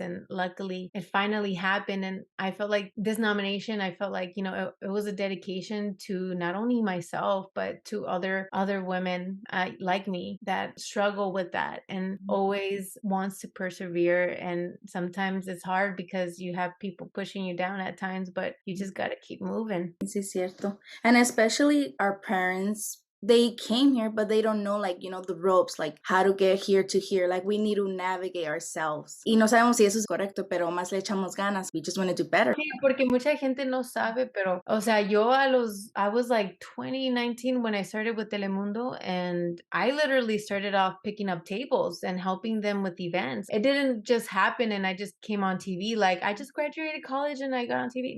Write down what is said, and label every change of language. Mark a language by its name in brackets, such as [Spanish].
[English] And luckily it finally happened. And I felt like this nomination, I felt like, it was a dedication to not only myself, but to other women like me that struggle with that and always wants to persevere. And sometimes it's hard because you have people pushing you down at times, but you just got to keep moving. [Spanish] Sí, es cierto. [English] And especially our parents they came here, but they don't know, like, the ropes, like how to get here to here. Like, we need to navigate ourselves. [Spanish] Y no sabemos si eso es correcto, pero más le echamos ganas. [English] We just want to do better. [Spanish] Sí, porque mucha gente no sabe, pero, o sea, [English] I was like 2019 when I started with Telemundo, and I literally started off picking up tables and helping them with events. It didn't just happen and I just came on TV like I just graduated college and I got on TV.